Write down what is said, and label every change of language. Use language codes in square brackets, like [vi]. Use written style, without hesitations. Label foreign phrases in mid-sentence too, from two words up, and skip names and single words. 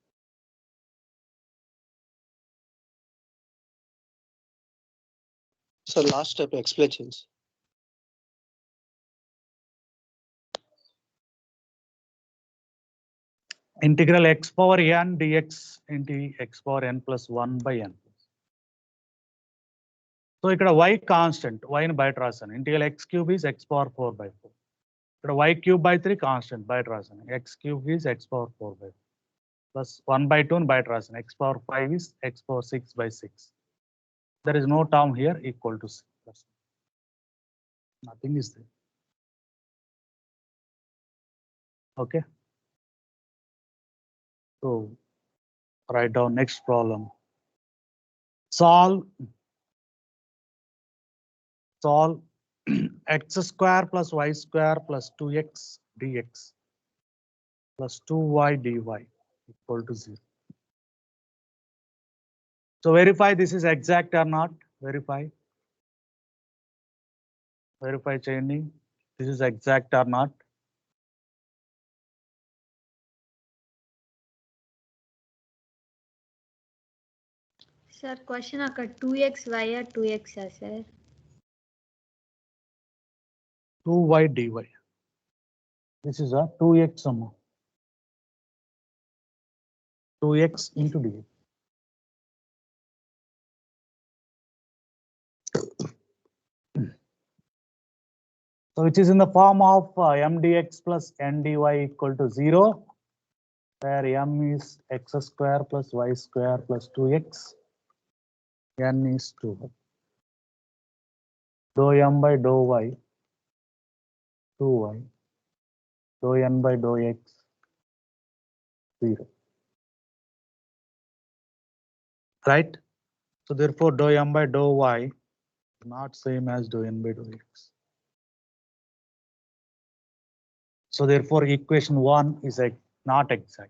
[en] So last step explanations. Integral x power n dx into x power n plus 1 by n. [te] So ఇక్కడ y constant, y ని బయట రాశాను. [en] Integral x cube is x power 4 by 4. ఇక్కడ y cube by 3 constant [te] బయట రాశాను. [en] X cube is x power 4 by 4. Plus 1 by 2 ని [te] బయట రాశాను. [en] X power 5 is x power 6 by 6. There is no term here equal to 6. Nothing is there. Okay. So write down next problem. Solve x square plus y square plus 2x dx plus 2y dy equal to 0. So verify this is exact or not. [te] Verify cheyandi. [en] This is exact or not. Sir, question అక్కడ 2x y or 2x sir? 2y dy. This is a 2x sum. 2x into dx. So which is in the form of m dx plus n dy equal to 0, where m is x square plus y square plus 2x, n is 2. Dou m by dou y, 2y, dou n by dou x, 0. Right? So therefore dou m by dou y not same as dou n by dou x. So therefore equation 1 is not exact.